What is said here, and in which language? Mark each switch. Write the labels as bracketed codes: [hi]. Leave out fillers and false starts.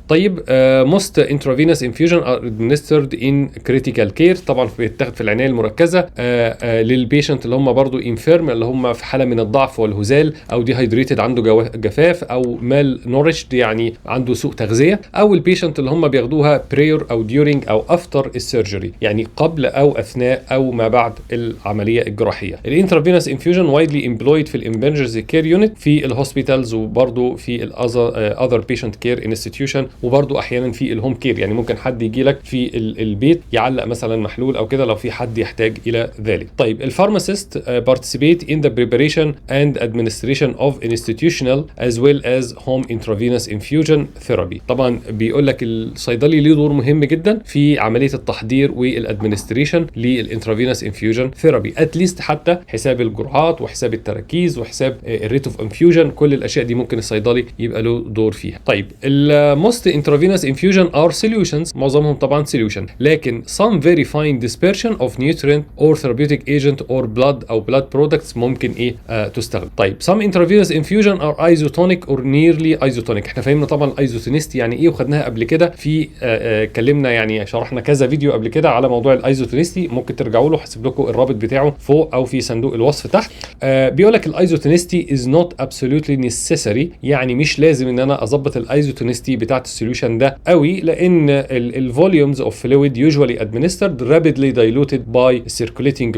[ar] طيب [en] most intravenous infusion are administered in critical care، [ar] طبعا بيتاخد في العنايه المركزه للبيشنت اللي هم برضو انفيرم اللي هم في حاله من الضعف والهزال او ديهايدريتد عنده جفاف او مال نورشد يعني عنده سوء تغذيه، او البيشنت اللي هم بياخدوها بريور او ديورنج او افتر السيرجري يعني قبل او اثناء او ما بعد العمليه الجراحيه. الانترافينوس انفيوجن وايدلي امبلويد في الامرجنسي كير يونت في الهوسبيتالز وبرضو في الاذر بيشنت كير انستتيوشن، وبرضو احيانا في الهوم كير، يعني ممكن حد يجي لك في البيت يعلق مثلا محلول او كده لو في حد يحتاج الى ذلك. [en] طيب الفارماسيست participate in the preparation and administration of institutional as well as home intravenous infusion therapy. [ar] طبعا بيقول لك الصيدلي ليه دور مهم جدا في عمليه التحضير والادمنستريشن للانترافينوس انفيوجن ثيرابي، اتليست حتى حساب الجرعات وحساب التراكيز وحساب الريت اوف انفيوجن، كل الاشياء دي ممكن الصيدلي يبقى له دور فيها. [en] طيب الموست intravenous infusion are solutions، [ar] معظمهم طبعا [en] solution، لكن some very fine dispersion of nutrient or therapeutic agent or blood او blood products [ar] ممكن تستخدم. طيب [en] some intravenous infusion are isotonic or nearly isotonic، [ar] احنا فهمنا طبعا الايزوتونيستي يعني وخدناها قبل كده في اتكلمنا يعني شرحنا كذا فيديو قبل كده على موضوع الايزوتونيستي، ممكن ترجعوا له، هسيب لكم الرابط بتاعه فوق او في صندوق الوصف تحت. [en] بيقول لك الايزوتونيستي is not absolutely necessary، [ar] يعني مش لازم ان انا اظبط الايزوتونيستي بتاعت السوليوشن ده قوي، [en] لان الفوليومز of fluid usually administered rapidly diluted by circulating